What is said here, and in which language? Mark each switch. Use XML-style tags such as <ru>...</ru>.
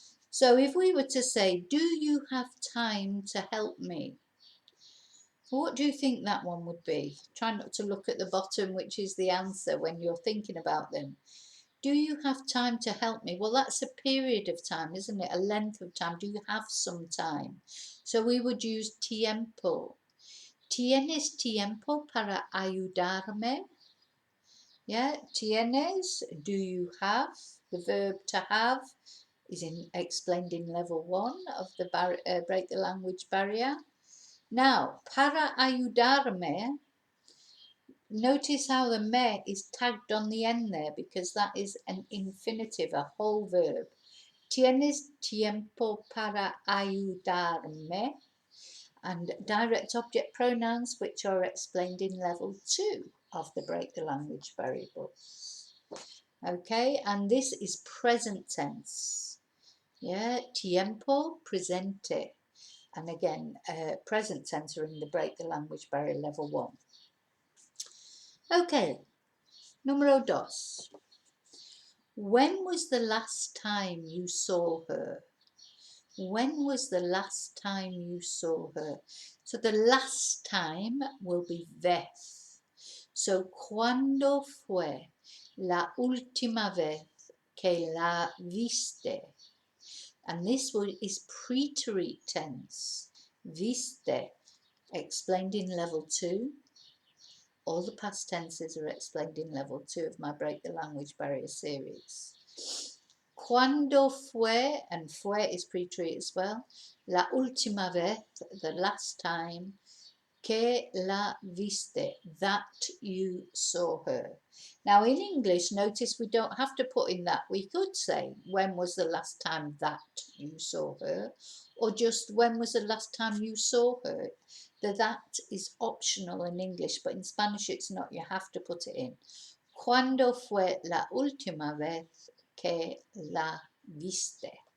<en>So if we were to say, do you have time to help me? What do you think that one would be? Try not to look at the bottom, which is the answer when you're thinking about them. Do you have time to help me? Well, that's a period of time, isn't it? A length of time. Do you have some time? So we would use tiempo.</en> <es>¿Tienes tiempo para ayudarme?</es> <en>Yeah, tienes, do you have? The verb to have is explained in level 1 of the break the language barrier. Now,</en> <es>para ayudarme,</es> <en>notice how the me is tagged on the end there because that is an infinitive, a whole verb.</en> <es>Tienes tiempo para ayudarme?</es> <en>And direct object pronouns, which are explained in level 2 of the Break the Language Barrier books. Okay, and this is present tense. Yeah, tiempo presente. And again, present tense are in the Break the Language Barrier level 1. Okay, número 2. When was the last time you saw her? When was the last time you saw her? So the last time will be vez.</en> <es>So, ¿cuándo fue la última vez que la viste?</es> <en>And this is preterite tense. Viste, explained in level 2. All the past tenses are explained in level 2 of my Break the Language Barrier series.</en> <es>Cuando fue,</es> <en>and fue is preterite as well,</en> <es>la última vez,</es> <en>the last time,</en> <es>que la viste,</es> <en>that you saw her. Now in English, notice we don't have to put in that. We could say, when was the last time that you saw her? Or just, when was the last time you saw her? The that is optional in English, but in Spanish it's not. You have to put it in.</en> <es>Cuando fue la última vez que la viste?</es>